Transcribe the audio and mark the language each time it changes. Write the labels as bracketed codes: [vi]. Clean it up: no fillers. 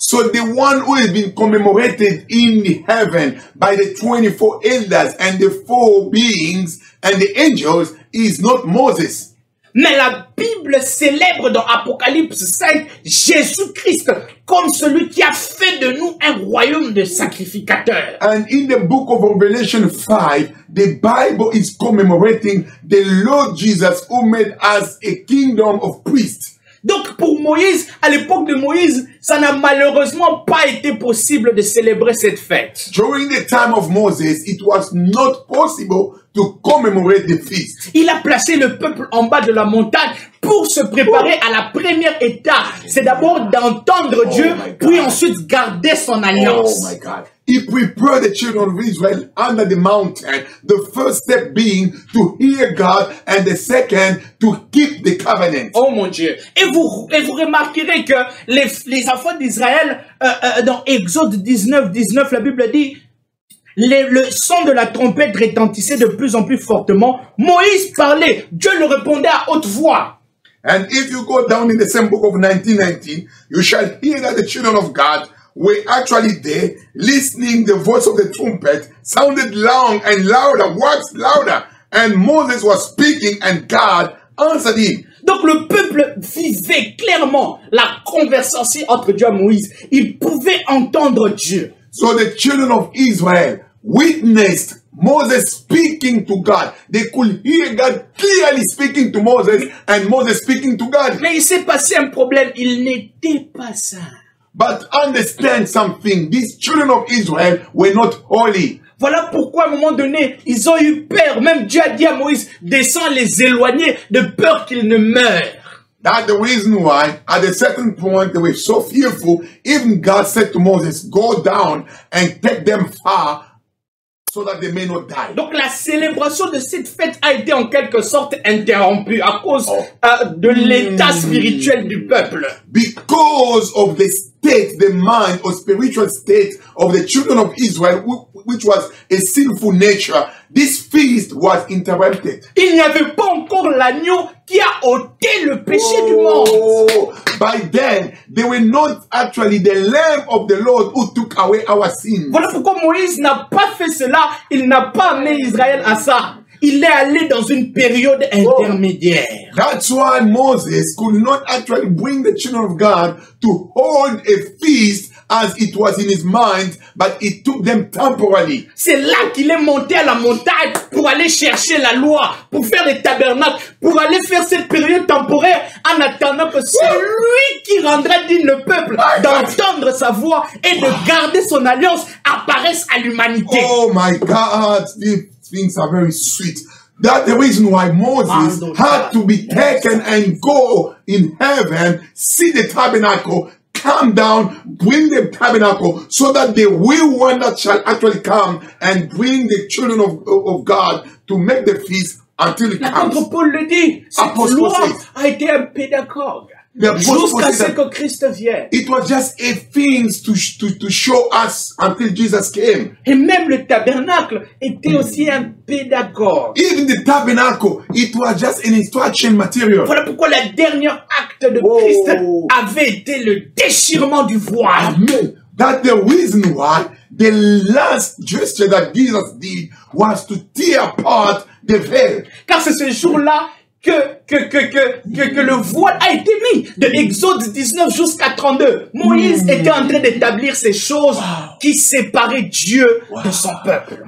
[en] So the one who has been commemorated in the heaven by the 24 elders and the 4 beings and the angels is not Moses. [fr] Mais la Bible célèbre dans Apocalypse 5 Jésus-Christ comme celui qui a fait de nous un royaume de sacrificateurs. [en] And in the book of Revelation 5, the Bible is commemorating the Lord Jesus who made us a kingdom of priests. [fr] Donc pour Moïse, à l'époque de Moïse, ça n'a malheureusement pas été possible de célébrer cette fête. [en] During the time of Moses, it was not possible to commemorate the feast. [fr] Il a placé le peuple en bas de la montagne pour se préparer à la première étape, c'est d'abord d'entendre Dieu, puis ensuite garder son alliance. [en] Oh my God. He prepared the children of Israel under the mountain. The first step being to hear God, and the second to keep the covenant. [fr] Oh mon Dieu. Et vous remarquerez que les enfants d'Israël, dans Exode 19, la Bible dit, le son de la trompette retentissait de plus en plus fortement. Moïse parlait, Dieu le répondait à haute voix. [en] And if you go down in the same book of 1919, you shall hear that the children of God were actually there, listening. The voice of the trumpet sounded long and louder, words louder. And Moses was speaking, and God answered him. [fr] Donc le peuple vivait clairement la conversation entre Dieu et Moïse. Il pouvait entendre Dieu. [en] So the children of Israel witnessed Moses speaking to God. They could hear God clearly speaking to Moses, and Moses speaking to God. [fr] Mais il s'est passé un problème. Il n'était pas saint. [en] But understand something. These children of Israel were not holy. [fr] Voilà pourquoi à un moment donné, ils ont eu peur. Même Dieu a dit à Moïse, descends les éloigner de peur qu'ils ne meurent. [en] That's the reason why, at a certain point, they were so fearful. Even God said to Moses, go down and take them far so that they may not die. [fr] Donc la célébration de cette fête a été en quelque sorte interrompue à cause de l'état spirituel du peuple. [en] Because of the state, the mind or spiritual state of the children of Israel, which was a sinful nature, this feast was interrupted. [fr] Il n'y avait pas encore l'agneau qui a ôté le péché du monde. [en] By then, they were not actually the Lamb of the Lord who took away our sins. [fr] Voilà pourquoi Moïse n'a pas fait cela. Il n'a pas amené Israël à ça. Il est allé dans une période intermédiaire. [en] That's why Moses could not actually bring the children of God to hold a feast as it was in his mind, but it took them temporarily. [fr] C'est là qu'il est monté à la montagne pour aller chercher la loi, pour faire les tabernacles, pour aller faire cette période temporaire en attendant que celui qui rendra digne le peuple d'entendre sa voix et de garder son alliance apparaisse à l'humanité. [en] Oh my God, these things are very sweet. That's the reason why Moses had to be taken and go in heaven, see the tabernacle, come down, bring the tabernacle, so that the real one that shall actually come and bring the children of God to make the feast until it comes. [fr] L'apôtre Paul le dit, cette loi a été un pédagogue. Jusqu'à ce que Christ vienne. [en] It was just a thing to show us until Jesus came. [fr] Et même le tabernacle était aussi un pédagogue. [en] Even the tabernacle, it was just an instruction material. [fr] Voilà pourquoi le dernier acte de Christ avait été le déchirement du voile. Amen. [en] That's the reason why the last gesture that Jesus did was to tear apart the veil. [fr] Car c'est ce jour-là que le voile a été mis. De Exode 19 jusqu'à 32. Moïse était en train d'établir ces choses qui séparaient Dieu de son peuple.